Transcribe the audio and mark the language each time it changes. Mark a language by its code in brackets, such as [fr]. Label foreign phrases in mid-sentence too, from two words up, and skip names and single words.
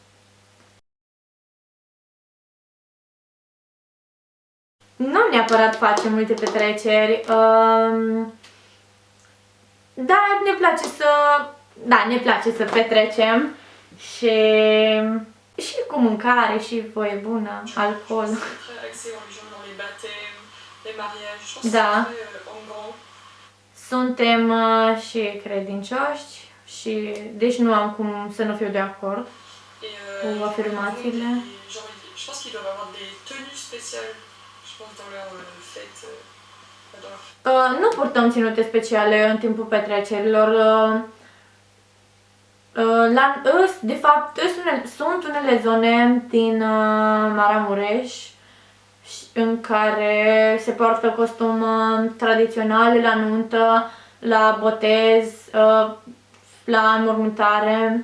[ro] Nu neapărat face multe petreceri, dar ne place să petrecem și cu mâncare și voie bună, alcool. Da. Suntem și credincioși și deci nu am cum să nu fiu de acord cu afirmațiile. [fr] Je pense qu'ils doivent avoir des tenues spéciales, je pense, dans leur fête. [ro] Nu purtăm ținute speciale în timpul petrecerilor. De fapt, sunt unele zone din Maramureș în care se poartă costum tradițional la nuntă, la botez, la înmormântare.